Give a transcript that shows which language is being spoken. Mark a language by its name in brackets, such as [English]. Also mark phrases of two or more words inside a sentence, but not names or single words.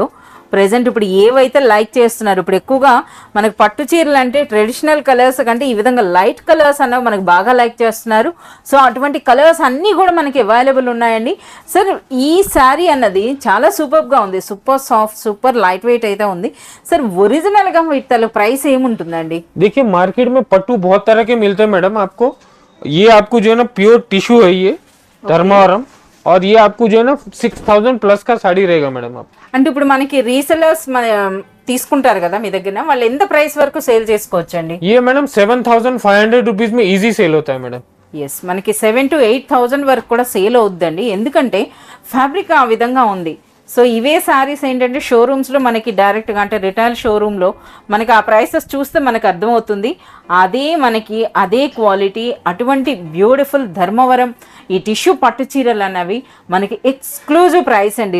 [Telugu] ప్రెజెంట్ ఇప్పుడు ఏవైతే లైక్ చేస్తున్నారు, ఇప్పుడు ఎక్కువగా మనకు పట్టు చీరలు అంటే [English] traditional colours [Telugu] కంటే ఈ విధంగా [English] light colours [Telugu] అన్నవి మనకు బాగా లైక్ చేస్తున్నారు. సో అటువంటి కలర్స్ అన్నీ కూడా మనకి అవైలబుల్ ఉన్నాయండి. సార్ ఈ శారీ అన్నది చాలా సూపర్గా ఉంది, [English] super soft, super light weight [Telugu] అయితే ఉంది. సార్ ఒరిజినల్గా వీటి ప్రైస్ ఏముంటుందండి? [Hindi] देखिए मार्केट में पट्टू बहुत तरह के मिलते हैं मैडम आपको. ये आपको जो है ना [English] pure tissue [Hindi] है ये धर्मावरम, और ये आपको जो है ना 6000 प्लस का साड़ी रहेगा मैडम. आप [Telugu] అంటే ఇప్పుడు మనకి రీసెలర్స్ తీసుకుంటారు కదా మీ దగ్గర, వాళ్ళు ఎంత ప్రైస్ వరకు సేల్ చేసుకోవచ్చండి? [Hindi] ये मैडम 7500 रुपीज में [English] easy sale [Hindi] होता है मैडम. [Telugu] ఎస్, మనకి 7,000 to 8,000 వరకు కూడా సేల్ అవుద్దండి. ఎందుకంటే ఫ్యాబ్రిక్ ఆ విధంగా ఉంది. సో ఇవే శారీస్ ఏంటంటే షోరూమ్స్లో మనకి డైరెక్ట్గా అంటే [English] retail showroom [Telugu] మనకి ఆ ప్రైసెస్ చూస్తే మనకు అర్థమవుతుంది. అదే మనకి అదే క్వాలిటీ అటువంటి బ్యూటిఫుల్ ధర్మవరం ఈ టిష్యూ పట్టు చీరలు అన్నవి మనకి [English] exclusive price [Telugu] అండి.